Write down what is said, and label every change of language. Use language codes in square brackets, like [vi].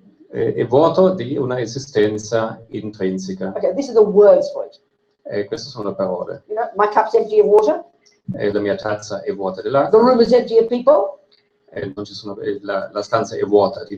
[it] è vuoto di una esistenza intrinseca. [en] Okay, these are the words for it. [it] Queste sono le parole. [en] You know, my cup's empty of water. [it] La mia tazza è vuota [en] The [it] dell'acqua. [en] room is empty of people. [it] Non ci sono, la stanza è vuota di